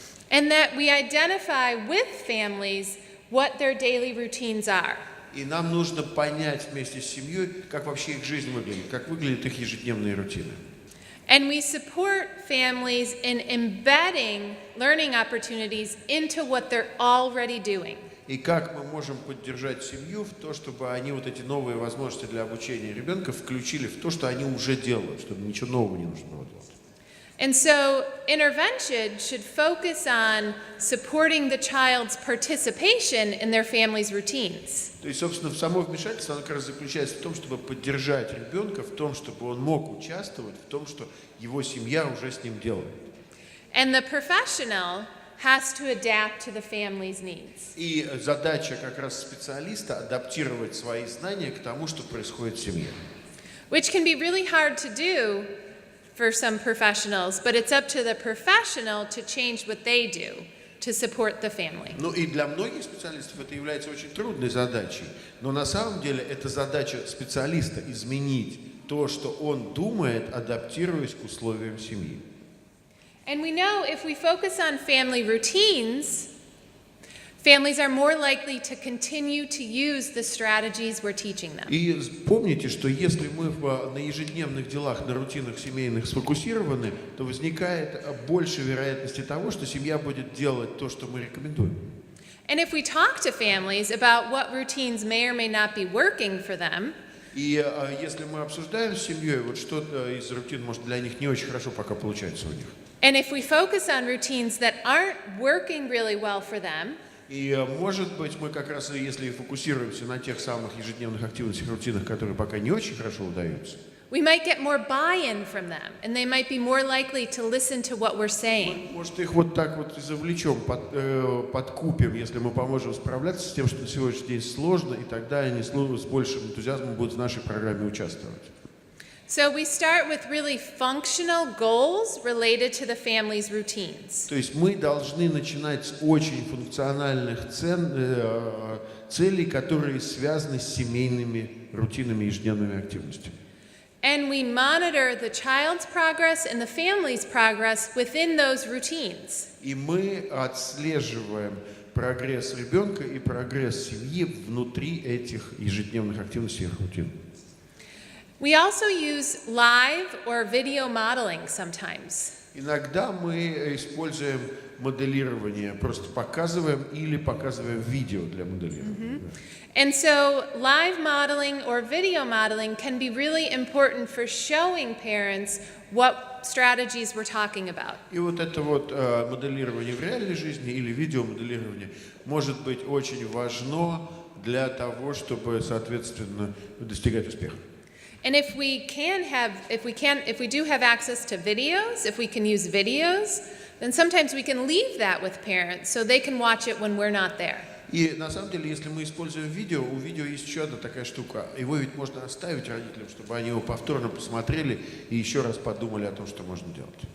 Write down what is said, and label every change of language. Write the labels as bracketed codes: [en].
[en] And that we identify with families what their daily routines are. [ru] И нам нужно понять вместе с семьей, как вообще их жизнь выглядит, как выглядят их ежедневные рутины. [en] And we support families in embedding learning opportunities into what they're already doing. [ru] И как мы можем поддержать семью в то, чтобы они вот эти новые возможности для обучения ребенка включили в то, что они уже делают, чтобы ничего нового не нужно было делать. [en] And so intervention should focus on supporting the child's participation in their family's routines. [ru] То есть, собственно, само вмешательство, оно как раз заключается в том, чтобы поддержать ребенка в том, чтобы он мог участвовать в том, что его семья уже с ним делает. [en] And the professional has to adapt to the family's needs. [ru] И задача как раз специалиста адаптировать свои знания к тому, что происходит в семье. [en] Which can be really hard to do for some professionals, but it's up to the professional to change what they do to support the family. [ru] Ну и для многих специалистов это является очень трудной задачей, но на самом деле это задача специалиста изменить то, что он думает, адаптируясь к условиям семьи. [en] And we know if we focus on family routines, Families are more likely to continue to use the strategies we're teaching them. [ru] И помните, что если мы на ежедневных делах, на рутинах семейных сфокусированы, то возникает больше вероятности того, что семья будет делать то, что мы рекомендуем. [en] And if we talk to families about what routines may or may not be working for them, [ru] И если мы обсуждаем с семьей, вот что-то из рутин, может, для них не очень хорошо пока получается у них. [en] and if we focus on routines that aren't working really well for them, [ru] И, может быть, мы как раз, если фокусируемся на тех самых ежедневных активностях, рутинах, которые пока не очень хорошо удаются, [en] we might get more buy-in from them, and they might be more likely to listen to what we're saying. [ru] может, их вот так вот и завлечем, подкупим, если мы поможем справляться с тем, что на сегодняшний день сложно, и тогда они с большим энтузиазмом будут в нашей программе участвовать. [en] So we start with really functional goals related to the family's routines. [ru] То есть мы должны начинать с очень функциональных целей, которые связаны с семейными рутинами и ежедневными активностями. [en] And we monitor the child's progress and the family's progress within those routines. [ru] И мы отслеживаем прогресс ребенка и прогресс семьи внутри этих ежедневных активностей и рутин. [en] We also use live or video modeling sometimes. [ru] Иногда мы используем моделирование, просто показываем или показываем видео для моделирования. [en] And so live modeling or video modeling can be really important for showing parents what strategies we're talking about. [ru] И вот это вот моделирование в реальной жизни или видеомоделирование может быть очень важно для того, чтобы, соответственно, достигать успеха. [en] And if we do have access to videos, if we can use videos, then sometimes we can leave that with parents so they can watch it when we're not there. [ru] И на самом деле, если мы используем видео, у видео есть еще одна такая штука. Его ведь можно оставить родителям, чтобы они его повторно посмотрели и еще раз подумали о том, что можно делать.